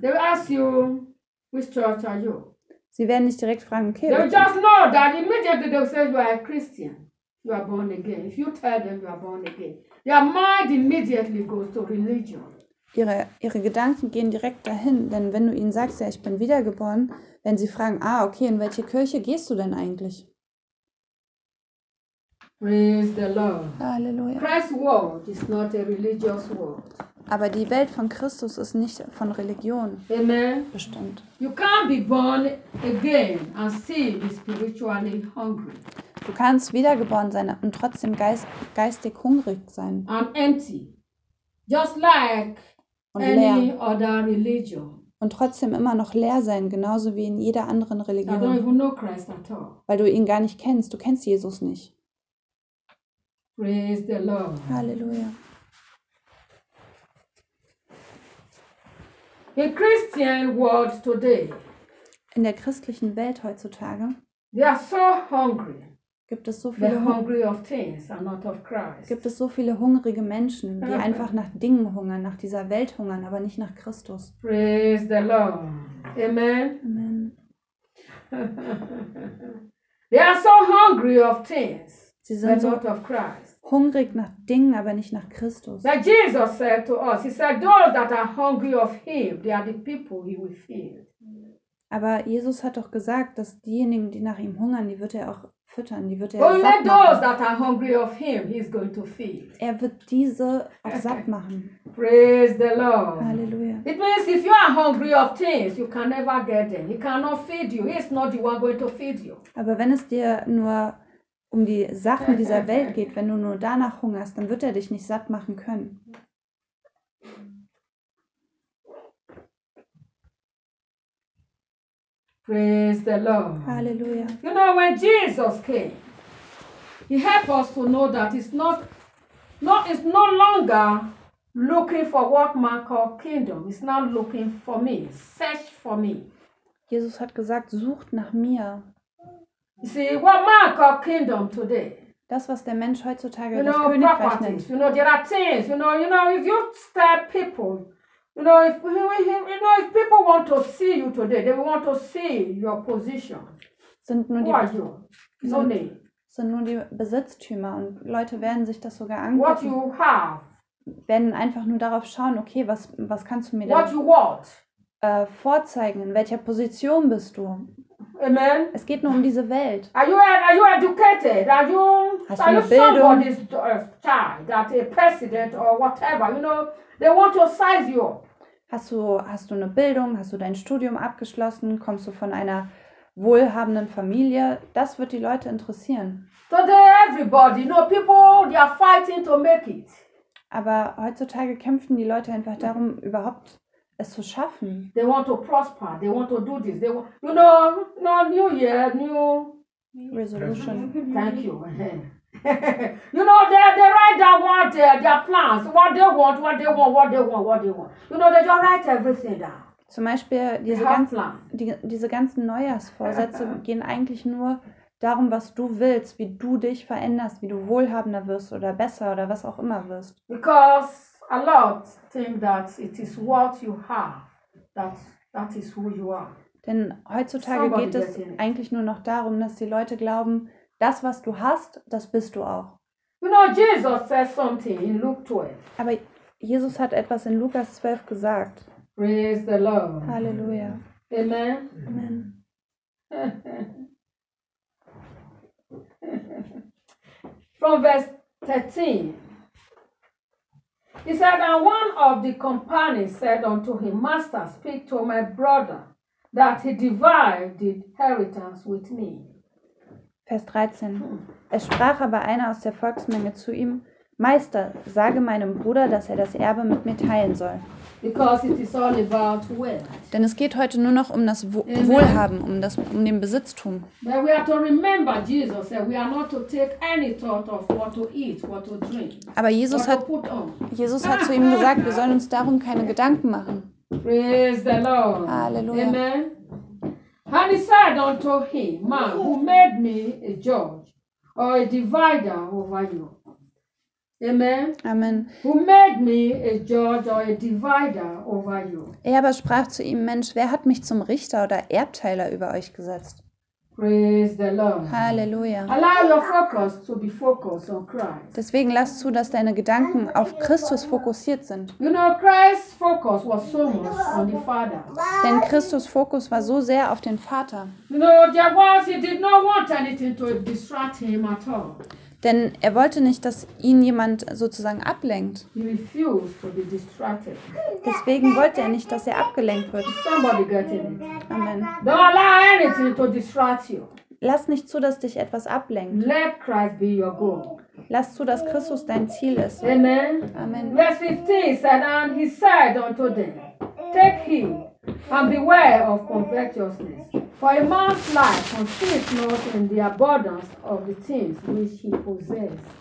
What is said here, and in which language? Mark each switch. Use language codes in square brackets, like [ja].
[en] They will ask you, which church are you? [de] Sie werden nicht direkt fragen, okay. [en] They just know that immediately they say you are a Christian. You are born again. If you tell them you are born again, their mind immediately goes to religion. [de] Ihre Gedanken gehen direkt dahin, denn wenn du ihnen sagst, ja, ich bin wiedergeboren, wenn sie fragen, ah, okay, in welche Kirche gehst du denn eigentlich? [en] Praise the Lord. [de] Halleluja. [en] Christ's world is not a religious world. [de] Aber die Welt von Christus ist nicht von Religion. [en] Amen. [de] Bestimmt. [en] You can't be born again and still be spiritually hungry. [de] Du kannst wiedergeboren sein und trotzdem geistig hungrig sein. [en] I'm empty. Just like [de] und leer. [en] Any other religion. [de] Und trotzdem immer noch leer sein, genauso wie in jeder anderen Religion. [en] I don't even know Christ at all. [de] Weil du ihn gar nicht kennst. Du kennst Jesus nicht. [en] Praise the Lord. [de] Halleluja. [en] A Christian world today. [de] In der christlichen Welt heutzutage. [en] They are so hungry. [de] Gibt es so viele [en] hungry of things and not of Christ. [de] Gibt es so viele hungrige Menschen, die einfach nach Dingen hungern, nach dieser Welt hungern, aber nicht nach Christus. [en] Praise the Lord. Amen. [de] Amen. [en] They are so hungry of things. [de] Sie sind so [en] not of Christ. [de] Hungrig nach Dingen, aber nicht nach Christus. [en] But Jesus said to us, he said, those that are hungry of him, they are the people he will feed. [de] Aber Jesus hat doch gesagt, dass diejenigen, die nach ihm hungern, die wird er auch füttern, die wird er [en] only [de] satt [en] those that are hungry of him, he is going to feed. [de] Er wird diese auch satt machen. [en] Praise the Lord. [de] Halleluja. [en] It means if you are hungry of things, you can never get them. He cannot feed you. He is not the one going to feed you. [de] Aber wenn es dir nur um die Sachen dieser Welt geht, wenn du nur danach hungerst, dann wird er dich nicht satt machen können. [en] Praise the Lord. [de] Halleluja. [en] You know, when Jesus came, he helped us to know that it's no longer looking for what man called kingdom. It's not looking for me. Search for me. [de] Jesus hat gesagt, sucht nach mir. [en] You see, what man called kingdom today. [de] Das, was der Mensch heutzutage [en] you know, [de] das Königreich nennt. [en] You know, there are things. You know, if you tell people, you know, if people want to see you today, they want to see your position. [de] Sind nur die Besitztümer und Leute werden sich das sogar angucken. [en] What you have. [de] Werden einfach nur darauf schauen, okay, was kannst du mir [en] what [de] da [en] you want. [de] Vorzeigen, in welcher Position bist du? [en] Amen. [de] Es geht nur um diese Welt. [en] Are you educated? Are you [de] Bildung? [en] Somebody's child that a president or whatever, you know? They want to size you. [de] Hast du eine Bildung? Hast du dein Studium abgeschlossen? Kommst du von einer wohlhabenden Familie? Das wird die Leute interessieren. [en] Today everybody, you know, people, they are fighting to make it. [de] Aber heutzutage kämpfen die Leute einfach darum, überhaupt es zu schaffen. [en] They want to prosper. They want to do this. They want, you know, no new year, new resolution. Thank you. You know, they write down what their plans, what they want. You know, they just write everything down. [de] Zum Beispiel diese ganzen Neujahrsvorsätze gehen eigentlich nur darum, was du willst, wie du dich veränderst, wie du wohlhabender wirst oder besser oder was auch immer wirst. [en] Because a lot think that it is what you have, that is who you are. [de] Denn heutzutage geht es eigentlich nur noch darum, dass die Leute glauben, das, was du hast, das bist du auch. [en] You know, Jesus says something in Luke 12. [de] Aber Jesus hat etwas in Lukas 12 gesagt. [en] Praise the Lord. [de] Halleluja. [en] Amen. [de] Amen. [en] From verse 13. He said, and one of the companions said unto him, Master, speak to my brother, that he divide the inheritance with me. [de] Vers 13. Es sprach aber einer aus der Volksmenge zu ihm, Meister, sage meinem Bruder, dass er das Erbe mit mir teilen soll. [en] Because it is all about wealth. [de] Denn es geht heute nur noch um das Wohlhaben, um den Besitztum. Aber Jesus hat zu ihm gesagt, wir sollen uns darum keine Gedanken machen. [en] Praise the Lord. [de] Halleluja. [en] Amen. And he said unto him, Man, who made me a judge or a divider over you? Amen. [de] Amen. [en] Who made me a judge or a divider over you? [de] Er aber sprach zu ihm, Mensch, wer hat mich zum Richter oder Erbteiler über euch gesetzt? [en] Praise the Lord. [de] Halleluja. [en] Allow your focus to be focused on Christ. [de] Deswegen lass zu, dass deine Gedanken auf Christus fokussiert sind. [en] You know, Christ's focus was so much on the Father. [de] Denn Christus Fokus war so sehr auf den Vater. [en] You know, there was, he did not want anything to distract him at all. [de] Denn er wollte nicht, dass ihn jemand sozusagen ablenkt. [en] He refused to be distracted. [de] Deswegen wollte er nicht, dass er abgelenkt wird. [en] Somebody get in it. [de] Amen. [en] Don't allow anything to distract you. [de] Lass nicht zu, dass dich etwas ablenkt. [en] Let Christ be your goal. [de] Lass zu, dass Christus dein Ziel ist. [en] Amen. [de] Amen. [en] Verse 15 said, and he said unto them, take heed and beware of covetousness. For a man's life consists not in the abundance of the things which he possesses.